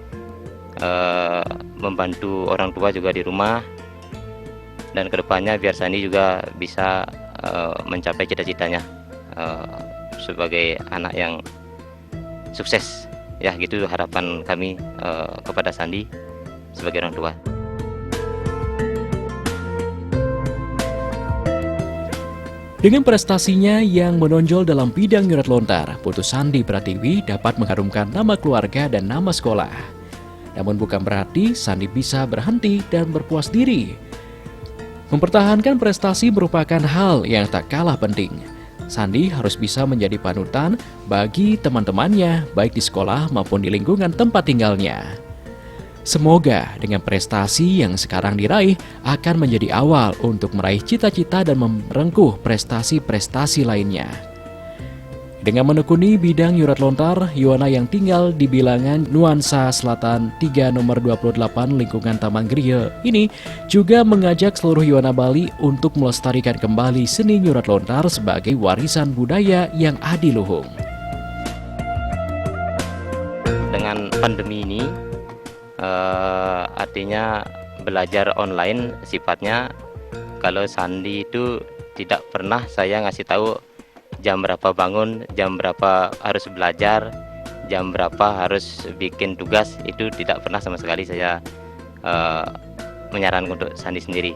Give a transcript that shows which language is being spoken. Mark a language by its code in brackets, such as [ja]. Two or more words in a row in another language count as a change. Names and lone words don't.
[id] membantu orang tua juga di rumah, dan kedepannya biar Sandi juga bisa mencapai cita-citanya sebagai anak yang sukses. Ya, gitu harapan kami kepada Sandi sebagai orang tua. Dengan prestasinya yang menonjol dalam bidang [ban] nyurat lontar, [id] putu Sandi Pratiwi dapat mengharumkan nama keluarga dan nama sekolah. Namun bukan berarti Sandi bisa berhenti dan berpuas diri. Mempertahankan prestasi merupakan hal yang tak kalah penting. Sandi harus bisa menjadi panutan bagi teman-temannya, baik di sekolah maupun di lingkungan tempat tinggalnya. Semoga dengan prestasi yang sekarang diraih akan menjadi awal untuk meraih cita-cita dan merengkuh prestasi-prestasi lainnya. Dengan menekuni bidang [ban] nyurat lontar, [id] Yuwana yang tinggal di bilangan Nuansa Selatan 3 nomor 28 lingkungan Taman Griya ini juga mengajak seluruh Yuwana Bali untuk melestarikan kembali seni [ban] nyurat lontar [id] sebagai warisan budaya yang adiluhung. Dengan pandemi ini, artinya belajar online sifatnya, kalau Sandi itu tidak pernah saya ngasih tahu jam berapa bangun, jam berapa harus belajar, jam berapa harus bikin tugas, itu tidak pernah sama sekali saya menyarankan untuk Sandi sendiri.